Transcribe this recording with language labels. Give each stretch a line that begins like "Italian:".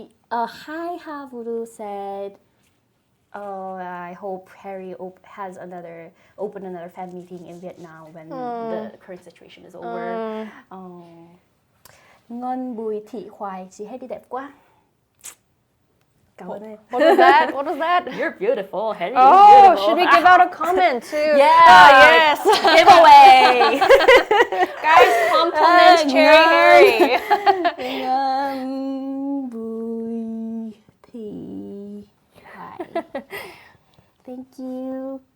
English: Hi Havuru said, I hope Harry open another fan meeting in Vietnam when the current situation is over.
Vietnamese: Ngon bùi thị khoai, chị Harry đẹp quá.
English: What was that? What was that? You're beautiful, Harry. Oh, should we give out a comment too? Yeah, yes. Giveaway. Guys, compliment Cheri Hyeri. Ngon bùi thị khoai. Thank you.